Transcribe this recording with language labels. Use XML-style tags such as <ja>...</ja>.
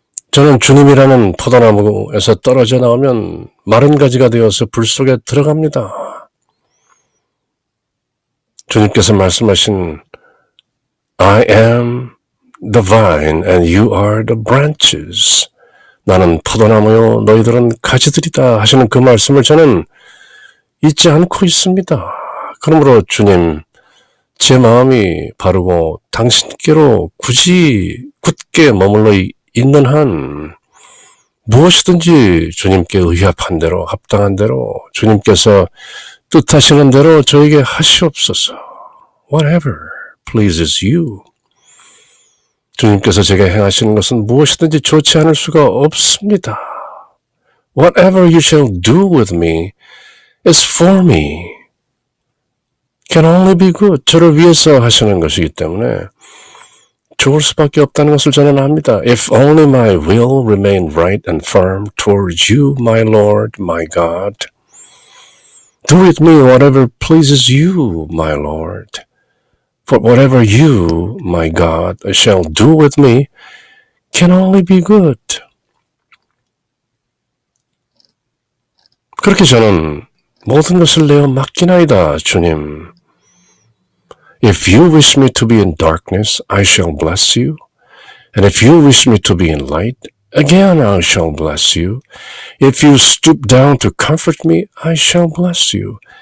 <ko>저는 주님이라는 포도나무에서 떨어져 나오면 마른 가지가 되어서 불 속에 들어갑니다. 주님께서 말씀하신</ko> <en>I am the vine and you are the branches.</en> <ko>나는 포도나무요 너희들은 가지들이다 하시는 그 말씀을 저는 잊지 않고 있습니다. 그러므로 주님, 제 마음이 바르고 당신께로 굳이 굳게 머물러 있는 한 무엇이든지 주님께 의합한 대로 합당한 대로 주님께서 뜻하시는 대로 저에게 하시옵소서.</ko> <en>Whatever pleases you.</en> <ko>주님께서 제게 행하시는 것은 무엇이든지 좋지 않을 수가 없습니다.</ko> <en>Whatever you shall do with me is for me. Can only be good.</en> <ko>저를 위해서 하시는 것이기 때문에 좋을 수밖에 없다는 것을 저는 압니다.</ko> <en>If only my will remain right and firm towards you, my Lord, my God. Do with me whatever pleases you, my Lord. For whatever you, my God, shall do with me can only be good.</en> <ko>그렇게 저는 모든 것을 내어 맡기나이다, 주님.</ko> <en>If you wish me to be in darkness, I shall bless you. And if you wish me to be in light, again I shall bless you. If you stoop down to comfort me, I shall bless you.</en>